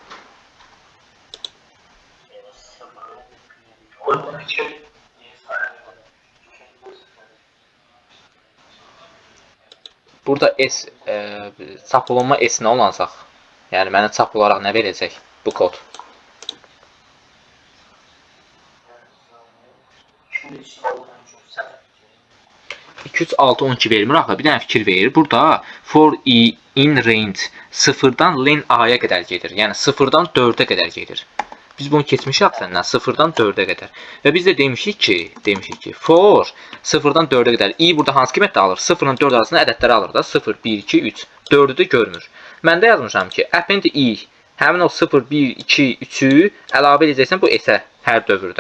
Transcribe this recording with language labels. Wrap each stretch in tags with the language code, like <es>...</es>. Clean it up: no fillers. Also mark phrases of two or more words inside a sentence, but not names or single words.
<az>Burada S, çap olunma S nə olacaq? Yəni, mənə çap olaraq nə verəcək bu kod? 2, 3, 6, 12 vermir axı. Bir dənə fikir verir. Burada</az> <en>for i in range</en> <az>0-dan len a-ya qədər gedir. Yəni 0-dan 4-ə qədər gedir. Biz bunu keçmişik axı 0-dan 4-ə qədər. Və biz də demişik ki, for 0-dan 4-ə qədər i burada hansı qiymətdə alır? 0-dan 4 arasında ədədləri alır da. 0, 1, 2, 3. 4-ü də görmür. Mən də yazmışam ki,</az> <en>append i</en> <az>həmin o 0, 1, 2, 3-ü əlavə edəcəksən bu s-ə hər dövrdə.</az>